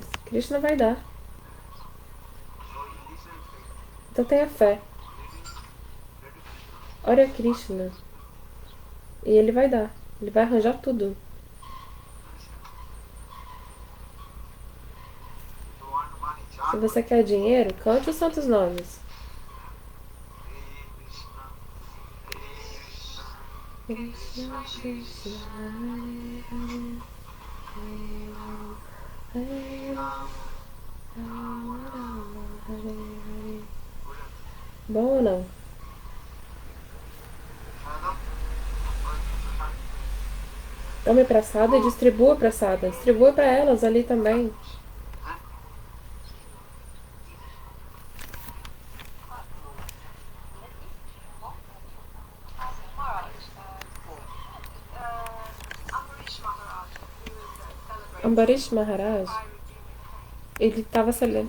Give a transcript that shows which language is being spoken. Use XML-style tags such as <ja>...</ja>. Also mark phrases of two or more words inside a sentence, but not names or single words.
<pt>Krishna vai dar. Então tenha fé. Ore a Krishna. E ele vai dar. Ele vai arranjar tudo. Se você quer dinheiro, cante os santos nomes.</pt> <sa>Krishna, Krishna, Hare Hare, Hare Ram, Hare Ram, Ram Ram, Hare Hare.</sa> <pt>Bom ou não? Tome prasada e distribua prasada. Distribua para elas ali também. Ambarish Maharaj, ele estava celebrando.</pt>